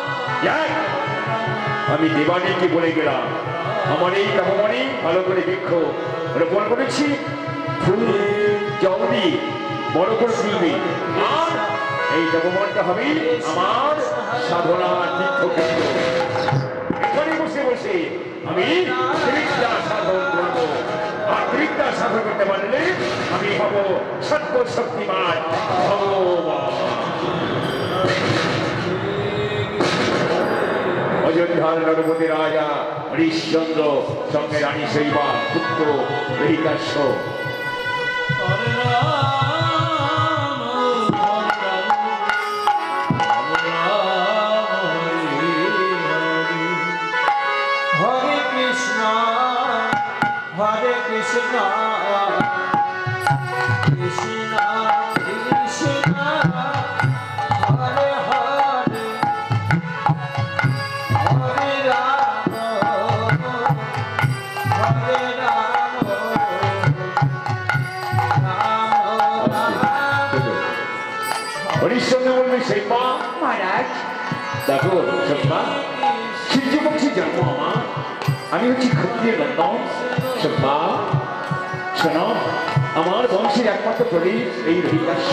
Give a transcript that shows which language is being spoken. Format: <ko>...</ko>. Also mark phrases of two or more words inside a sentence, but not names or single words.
<bn>আমি দেবানীকে বলে গেলাম আমার এই তপবনে ভালো করে বৃক্ষ রোপণ করেছি ফুল জল দিয়ে বড় করে তুলবি আর এই তপবনটা হবে আমার সাধনার তীর্থক্ষেত্র এখানে বসে বসে আমি ত্রিবিদ্যা সাধন করবো আর ত্রিবিদ্যা সাধন করতে পারলে আমি হব সর্বশক্তিমান ভগবান। অযোধ্যার নরপতি রাজা হরিশ্চন্দ্র সঙ্গে রানী শৈবা পুত্র রহিতাস্য</bn> <sa>हरे कृष्ण, कृष्ण कृष्ण, हरे हरे, हरे राम, हरे राम, राम राम.</sa> <bn>হরিশ্চন্দ্র বলবে শৈবা মহারাজ দেখো শৈবা সূর্যবংশী জন্ম আমার, আমি হচ্ছি ক্ষত্রিয় নন্দন। শৈবা শোনো, আমার বংশের একমাত্র প্রদীপ এই রহিতাস্য।</bn>